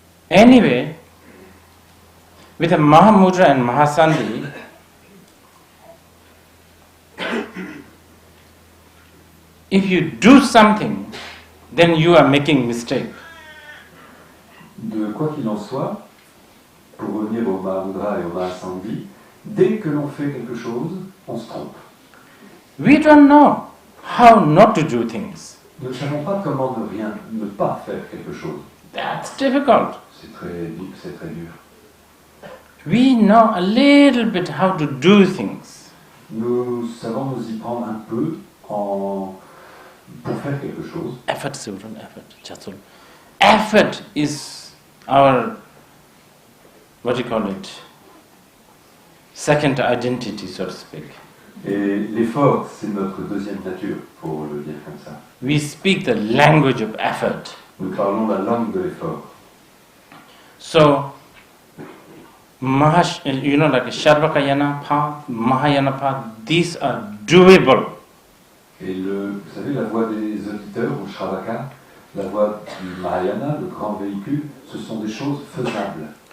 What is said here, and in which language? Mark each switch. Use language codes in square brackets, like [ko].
[en] Anyway, with a Mahamudra and Mahasandhi, if you do something, then you are making mistake. [fr] De quoi qu'il en soit, pour revenir au Mahamudra et au Mahasandhi, dès que l'on fait quelque chose, on se trompe. [en] We don't know how not to do things. [fr] Nous ne savons pas comment ne pas faire quelque chose. [en] That's difficult. [fr] C'est très dur. [en] We know a little bit how to do things. [fr] Nous savons nous y prendre un peu pour faire quelque chose. [en] Effort, children, effort. Chatul. Effort is our, second identity, so to speak. [fr] Et l'effort, c'est notre deuxième nature, pour le dire comme ça. [en] We speak the language of effort. [fr] Nous parlons la langue de l'effort. [en] So, like a Sharvakayana path, Mahayana path, these are doable. [fr] Et vous savez, la voie des auditeurs, ou Shravaka, la voie du Mahayana, le grand véhicule, ce sont des choses faisables.